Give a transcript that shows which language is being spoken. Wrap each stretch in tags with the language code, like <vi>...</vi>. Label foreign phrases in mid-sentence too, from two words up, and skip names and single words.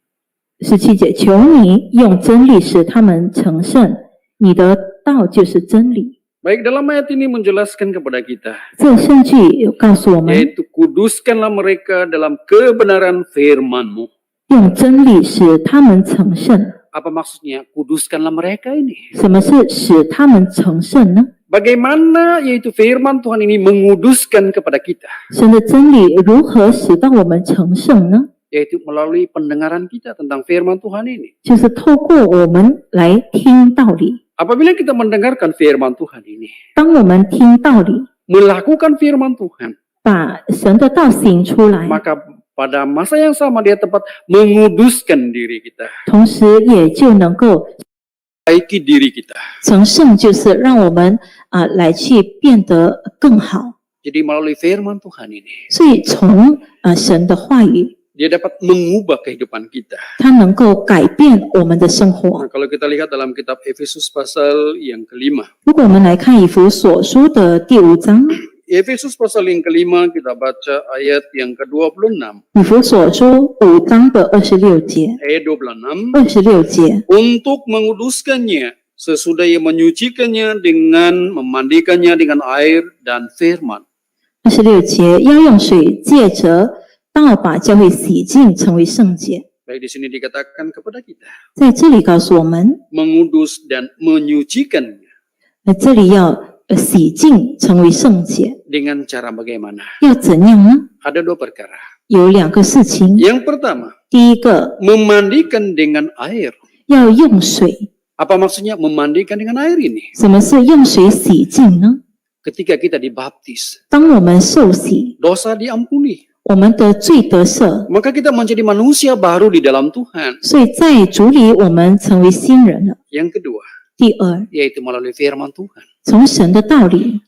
<zh>17 节，求你用真理使他们成圣，你的道就是真理。</zh> <ms>Baik, dalam ayat ini menjelaskan kepada kita.</ms> <zh>这圣句有告诉我们，</zh> <ms>Yaitu kuduskanlah mereka dalam kebenaran firman-Mu.</ms> <zh>用真理使他们成圣。</zh> <ms>Apa maksudnya? Kuduskanlah mereka ini.</ms> <zh>什么是使他们成圣呢？</zh> <ms>Bagaimana yaitu firman Tuhan ini menguduskan kepada kita?</ms> <zh>神的真理如何使到我们成圣呢？</zh> <ms>Yaitu melalui pendengaran kita tentang firman Tuhan ini.</ms> <zh>就是透过我们来听道理。</zh> <ms>Apabila kita mendengarkan firman Tuhan ini,</ms> <zh>当我们听道理，</zh> <ms>melakukan firman Tuhan,</ms> <zh>把神的道行出来，</zh> <ms>maka pada masa yang sama dia tepat menguduskan diri kita,</ms> <zh>同时也就能够</zh> <ms>baiki diri kita.</ms> <zh>成圣，就是让我们来去变得更好。</zh> <ms>Jadi melalui firman Tuhan ini,</ms> <zh>所以从神的话语，</zh> <ms>dia dapat mengubah kehidupan kita.</ms> <zh>它能够改变我们的生活</zh> <ms>Nah,。kalau kita lihat dalam kitab Efesus pasal yang kelima.</ms> <zh>如果我们来看以弗所书的第5章，</zh> <ms>Efesus pasal yang kelima kita baca ayat yang ke-26.</ms> <zh>以弗所书5章的26节，</zh> <ms>Ayat 26.</ms> <zh>26节，</zh> <ms>Untuk menguduskannya sesudah ia menyucikannya dengan memandikannya dengan air dan firman.</ms> <zh>26 节要用水借着道把教会洗净，成为圣洁。</zh> <ms>Baik, di sini dikatakan kepada kita</ms> <zh>在这里告诉我们，</zh> <ms>mengudus dan menyucikannya</ms> <zh>这里要洗净，成为圣洁，</zh> <ms>dengan cara bagaimana?</ms> <zh>要怎样呢？</zh> <ms>Ada 2 perkara.</ms> <zh>有2个事情。</zh> <ms>Yang pertama,</ms> <zh>第一个，</zh> <ms>memandikan dengan air.</ms> <zh>要用水。</zh> <ms>Apa maksudnya memandikan dengan air ini?</ms> <zh>什么是用水洗净呢？</zh> <ms>Ketika kita dibaptis,</ms> <zh>当我们受洗，</zh> <ms>dosa diampuni.</ms> <zh>我们的罪得赦，</zh> <ms>Maka kita menjadi manusia baru di dalam Tuhan.</ms> <zh>所以在主里我们成为新人了。</zh> <ms>Yang kedua,</ms> <zh>第二，</zh> <ms>yaitu melalui firman Tuhan.</ms> <zh>从神的道理，</zh>